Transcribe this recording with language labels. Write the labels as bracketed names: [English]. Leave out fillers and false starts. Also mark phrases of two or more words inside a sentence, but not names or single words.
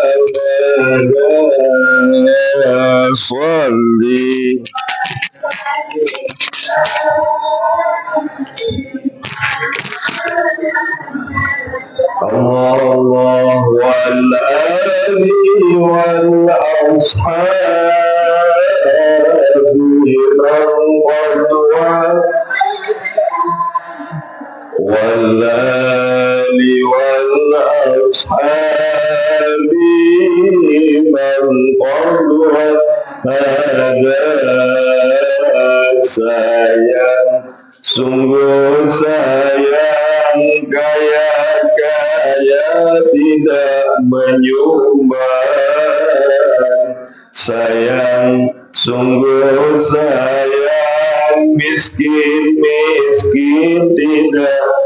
[Arabic] مدى صلي الله والآل والأصحاب والآل والأصحاب من قد هدى [Indonesian] sayang sungguh sayang kaya-kaya tidak menyumbang sayang sungguh sayang miskin-miskin tidak